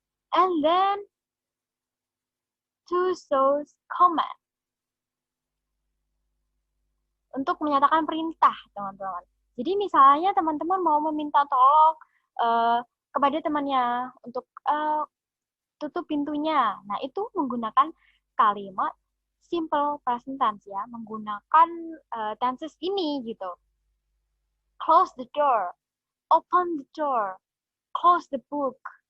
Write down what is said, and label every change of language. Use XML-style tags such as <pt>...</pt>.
<en>And then to show command.</en> <id>Untuk menyatakan perintah, teman-teman. Jadi misalnya teman-teman mau meminta tolong kepada temannya untuk tutup pintunya. Nah, itu menggunakan kalimat simple present tense ya, menggunakan tenses ini gitu.</id> <en>Close the door, open the door, close the book.</en>